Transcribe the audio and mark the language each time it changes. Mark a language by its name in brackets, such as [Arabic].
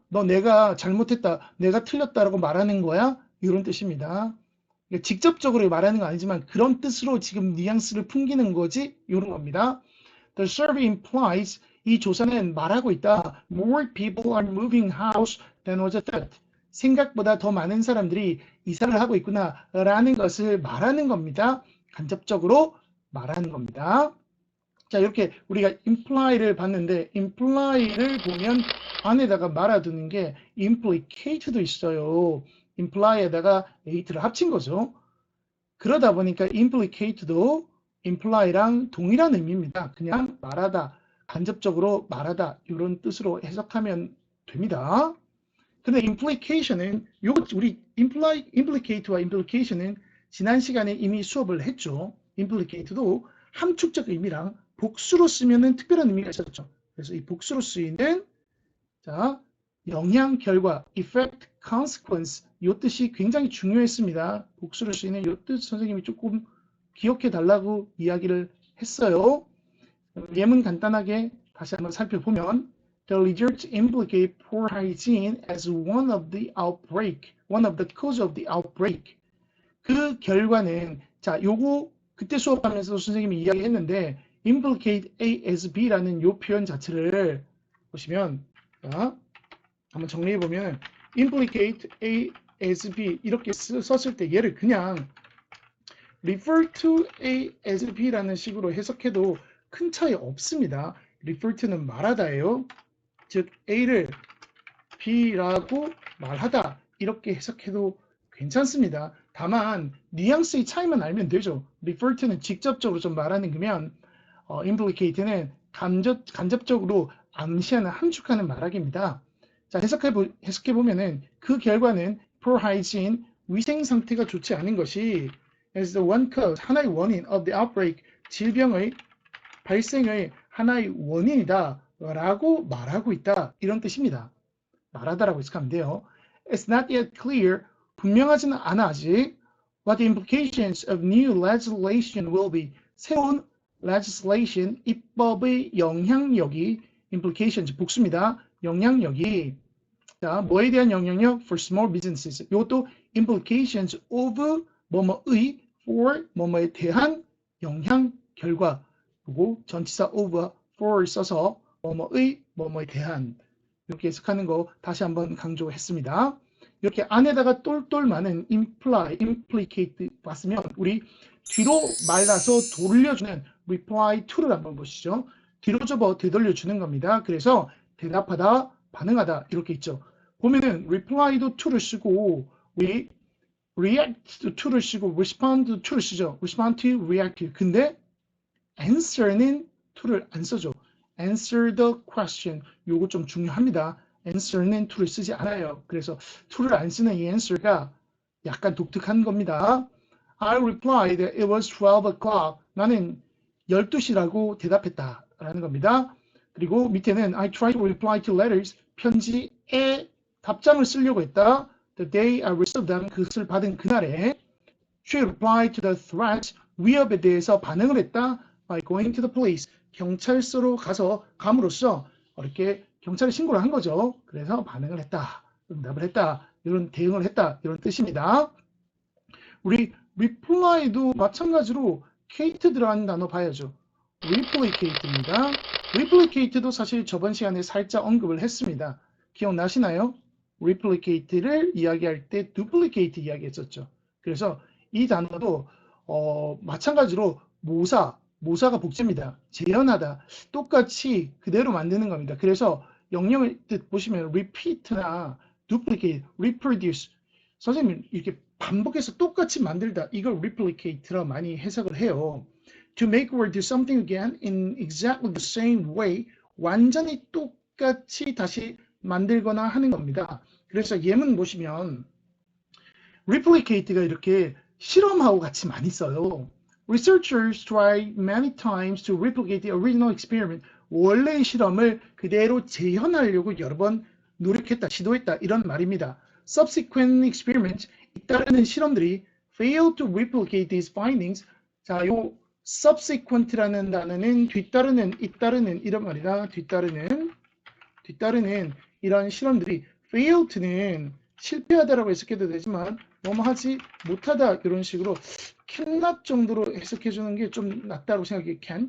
[Korean] 너 내가 잘못했다, 내가 틀렸다라고 말하는 거야? 이런 뜻입니다. 직접적으로 말하는 건 아니지만 그런 뜻으로 지금 뉘앙스를 풍기는 거지, 이런 겁니다. [English] The survey implies, [Korean] 이 조사는 말하고 있다. [English] More people are moving house than was thought. [Korean] 생각보다 더 많은 사람들이 이사를 하고 있구나 라는 것을 말하는 겁니다. 간접적으로 말하는 겁니다. 자, 이렇게 우리가 imply를 봤는데, imply를 보면 안에다가 말아두는 게 implicate도 있어요. imply에다가 ate를 합친 거죠. 그러다 보니까 implicate도 imply랑 동일한 의미입니다. 그냥 말하다, 간접적으로 말하다 이런 뜻으로 해석하면 됩니다. 근데 implication은 우리 implicate와 implication은 지난 시간에 이미 수업을 했죠. implicate도 함축적 의미랑 복수로 쓰면은 특별한 의미가 있었죠. 그래서 이 복수로 쓰이는 자, 영향, 결과, effect, consequence 이 뜻이 굉장히 중요했습니다. 복수로 쓰이는 이 뜻 선생님이 조금 기억해 달라고 이야기를 했어요. 예문 간단하게 다시 한번 살펴보면 [English] The results implicate poor hygiene as one of the cause of the outbreak. [Korean] 그 결과는 자, 요거 그때 수업하면서 선생님이 이야기했는데 implicate A as B라는 요 표현 자체를 보시면 자, 한번 정리해 보면 implicate A as B 이렇게 썼을 때 얘를 그냥 refer to A as B라는 식으로 해석해도 큰 차이 없습니다. refer to는 말하다예요. 즉 A를 B라고 말하다 이렇게 해석해도 괜찮습니다. 다만 뉘앙스의 차이만 알면 되죠. refer to는 직접적으로 좀 말하는 거면 implicate는 간접적으로 암시하는 함축하는 말하기입니다. 자, 해석해보면은 그 결과는 [English] poor hygiene, [Korean] 위생 상태가 좋지 않은 것이 [English] as the one cause, [Korean] 하나의 원인 [English] of the outbreak, [Korean] 질병의 발생의 하나의 원인이다 라고 말하고 있다 이런 뜻입니다. 말하다라고 해석하면 돼요. [English] It's not yet clear, [Korean] 분명하지는 않아 아직 [English] what the implications of new legislation will be. [Korean] 새로운 legislation, 입법의 영향력이 implications, 복수입니다. 영향력이 자, 뭐에 대한 영향력? [English] For small businesses. [Korean] 이것도 implications of 뭐뭐의 for 뭐뭐에 대한 영향, 결과 보고 전치사 of와 for를 써서 뭐뭐의 뭐뭐에 대한 이렇게 해석하는 거 다시 한번 강조했습니다. 이렇게 안에다가 똘똘 많은 implicate 봤으면 우리 뒤로 말라서 돌려주는 reply to를 한번 보시죠. 뒤로 접어 되돌려주는 겁니다. 그래서 대답하다, 반응하다 이렇게 있죠. 보면은 reply도 to를 쓰고 우리 react to를 쓰고 respond to를 쓰죠. respond to, react to. 근데 answer는 to를 안 써죠. [English] answer the question. [Korean] 요거 좀 중요합니다. answer는 to를 쓰지 않아요. 그래서 to를 안 쓰는 이 answer가 약간 독특한 겁니다. [English] I replied that it was 12 o'clock. [Korean] 나는 12시라고 대답했다 라는 겁니다. 그리고 밑에는 [English] I tried to reply to letters. [Korean] 편지에 답장을 쓰려고 했다. [English] The day I received them. [Korean] 그것을 받은 그날에 [English] She replied to the threat. [Korean] 위협에 대해서 반응을 했다. [English] By going to the police. [Korean] 경찰서로 감으로써 이렇게 경찰에 신고를 한 거죠. 그래서 반응을 했다. 응답을 했다. 이런 대응을 했다. 이런 뜻입니다. 우리 reply도 마찬가지로 Kate 들어가는 단어 봐야죠. replicate입니다. replicate도 사실 저번 시간에 살짝 언급을 했습니다. 기억나시나요? replicate를 이야기할 때 duplicate 이야기했었죠. 그래서 이 단어도 마찬가지로 모사가 복제입니다. 재현하다. 똑같이 그대로 만드는 겁니다. 그래서 영영의 뜻 보시면 repeat나 duplicate, reproduce. 선생님 이렇게 반복해서 똑같이 만들다. 이걸 replicate라고 많이 해석을 해요. [English] To make or do something again in exactly the same way. [Korean] 완전히 똑같이 다시 만들거나 하는 겁니다. 그래서 예문 보시면 replicate가 이렇게 실험하고 같이 많이 써요. [English] Researchers try many times to replicate the original experiment. [Korean] 원래의 실험을 그대로 재현하려고 여러 번 노력했다, 시도했다 이런 말입니다. [English] Subsequent experiments, [Korean] 잇따르는 실험들이 [English] fail to replicate these findings. [Korean] 자, 요 subsequent라는 단어는 뒤따르는, 잇따르는 이런 말이다. 뒤따르는 이런 실험들이 fail to는 실패하다라고 해석해도 되지만 뭐뭐 하지 못하다 이런 식으로 cannot 정도로 해석해 주는 게 좀 낫다고 생각해요.